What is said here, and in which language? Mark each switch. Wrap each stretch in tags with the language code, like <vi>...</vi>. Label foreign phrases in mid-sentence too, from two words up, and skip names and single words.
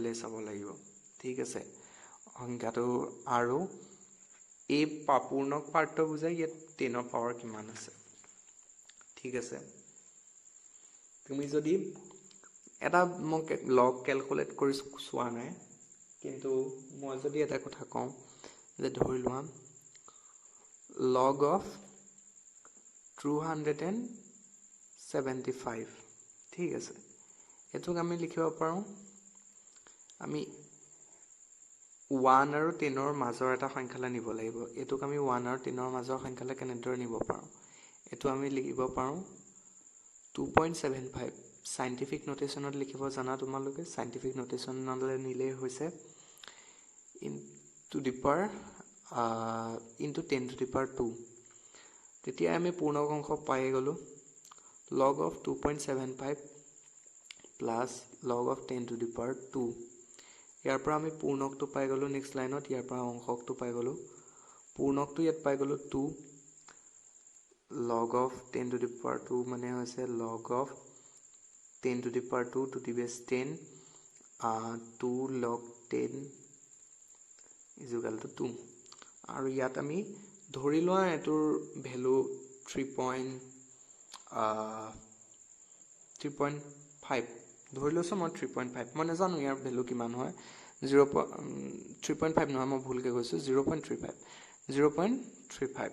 <as>লেস হ'ব লাগিব ঠিক আছে সংখ্যাটো আৰু এই পূৰ্ণক পাৰ্টটো বুজায় ইয়াত 10ৰ পাৱাৰ কিমান আছে ঠিক আছে তুমি যদি এটা মই</as> <en>log calculate</en> <as>কৰি চোৱা নাই, কিন্তু মই যদি এটা কথা কওঁ যে ধৰি লোৱা</as> <en>log of</en> <as>275, ঠিক আছে, এটোক আমি লিখিব পাৰোঁ আমি 1 আৰু 10ৰ মাজৰ এটা সংখ্যালৈ নিব লাগিব। এটোক আমি 1 আৰু 10ৰ মাজৰ সংখ্যালৈ কেনেদৰে নিব পাৰোঁ, এটো আমি লিখিব পাৰোঁ 2.75</as> <en>scientific notation</en> <as>লিখিব জানা তোমালোকে।</as> <en>scientific notation</en> <as>নিলে হৈছে</as> <en>into the power into 10 to the power 2।</en> <as>তেতিয়া আমি পূৰ্ণক অংশ পাই গলো</as> <en>log of 2.75 plus log of 10 to the power 2।</en> <as>ইয়াৰ পৰা আমি পূৰ্ণকটো পাই গলো</as> <en>next line,</en> <as>ইয়াৰ পৰা অংশকটো পাই গলো, পূৰ্ণকটো ইয়াত পাই গলো</as> <en>2 log of 10 to the power 2</en> <as>মানে হৈছে</as> <en>log of 10 to the power 2 to the base 10 2 log 10 is equal to 2।</en> <as>আৰু ইয়াত আমি ধৰি লোৱা এটোৰ ভ্যালু 3.5 ধৰি লৈছো মই 3.5, মই নাজানো ইয়াৰ ভ্যালু কিমান হয়, 3.5 নহয়, মই ভুলকে কৈছো 0.35।</as>